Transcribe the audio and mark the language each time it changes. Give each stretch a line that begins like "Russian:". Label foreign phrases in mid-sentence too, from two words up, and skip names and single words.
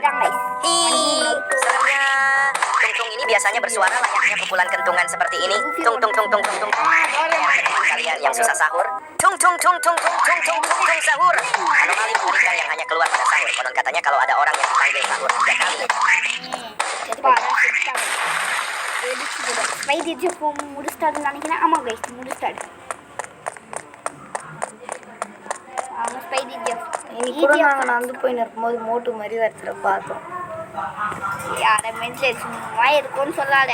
Indonesian: Seremnya. Tung tung ini biasanya bersuara layaknya pukulan kentungan seperti ini. Tung tung tung tung tung tung. Share ke teman kalian yang susah sahur. Tung tung tung tung tung tung tung tung tung sahur. Anomali mengerikan yang hanya keluar pada sahur. Konon katanya kalau ada orang yang dipanggil sahur 3 kali.
Tamil: ஸ்பைடி ஜெஃப் முடிச்சிட்டாருன்னு நினைக்கிறேன். ஆமாம் கைஸ் முடிச்சிட்டாரு. அவங்க ஸ்பைடி ஜெஃப் இன்னைக்கு கூட நாங்கள் நடந்து போய் இருக்கும்போது மோட்டு மாதிரி ஒருத்தரை பார்த்தோம். யாரை மென்டல் சும்மா இருக்கும்னு சொல்லாத.